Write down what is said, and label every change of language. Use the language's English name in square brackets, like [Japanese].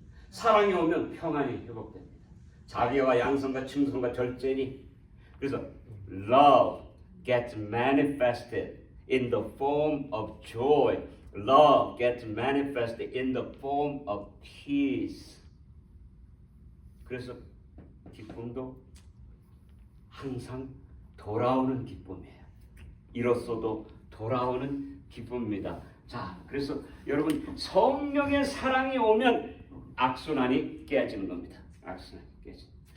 [Korean] 사랑이 오면 평안이 회복됩니다. 자비와 양성과 충성과 절제니 그래서 [English] love gets manifested in the form of joy. Love gets manifested in the form of peace. [Korean] 그래서 기쁨도 항상 돌아오는 기쁨이에요. 잃었어도 돌아오는 기쁨입니다. 자, 그래서 여러분 성령의 사랑이 오면 악순환이 깨지는 겁니다. 악순환이 깨지.